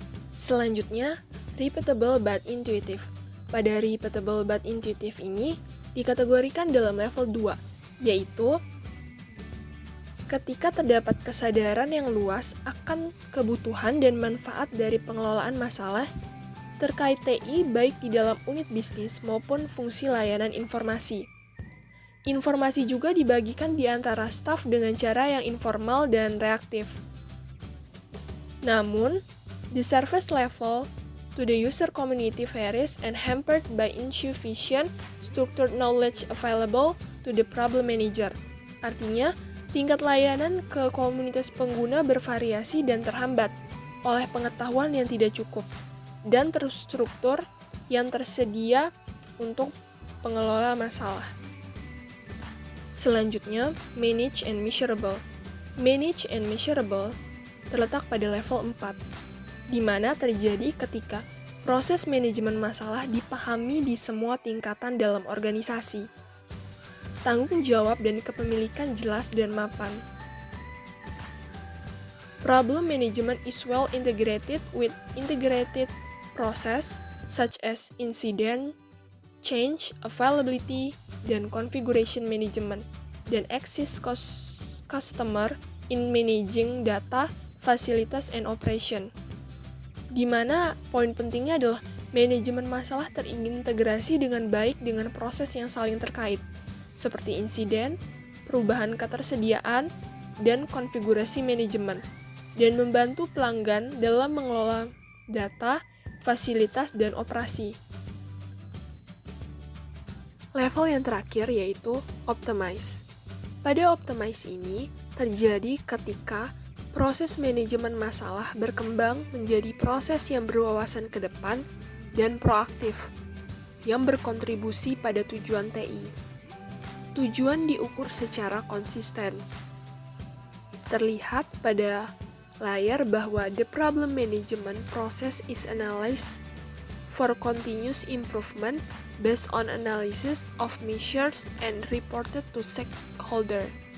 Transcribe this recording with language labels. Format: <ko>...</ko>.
<id>Selanjutnya, repeatable but intuitive. Pada repeatable but intuitive ini dikategorikan dalam level 2, yaitu ketika terdapat kesadaran yang luas akan kebutuhan dan manfaat dari pengelolaan masalah terkait TI baik di dalam unit bisnis maupun fungsi layanan informasi. Informasi juga dibagikan di antara staf dengan cara yang informal dan reaktif. Namun,</id> <en>the service level to the user community varies and hampered by insufficient structured knowledge available to the problem manager.</en> <id>Artinya, tingkat layanan ke komunitas pengguna bervariasi dan terhambat oleh pengetahuan yang tidak cukup dan terstruktur yang tersedia untuk pengelola masalah. Selanjutnya, manage and measurable. Manage and measurable terletak pada level 4, di mana terjadi ketika proses manajemen masalah dipahami di semua tingkatan dalam organisasi. Tanggung jawab dan kepemilikan jelas dan mapan.</id> <en>Problem management is well integrated with integrated process such as incident, change, availability,</en> <id>dan</id> <en>configuration management, dan assist customer in managing data, fasilitas, and operation.</en> <id>Di mana poin pentingnya adalah manajemen masalah terintegrasi dengan baik dengan proses yang saling terkait, seperti insiden, perubahan ketersediaan, dan konfigurasi manajemen, dan membantu pelanggan dalam mengelola data, fasilitas, dan operasi. Level yang terakhir yaitu optimize. Pada optimize ini terjadi ketika proses manajemen masalah berkembang menjadi proses yang berwawasan ke depan dan proaktif, yang berkontribusi pada tujuan TI. Tujuan diukur secara konsisten. Terlihat pada layar bahwa</id> <en>the problem management process is analyzed for continuous improvement based on analysis of measures and reported to stakeholder.</en>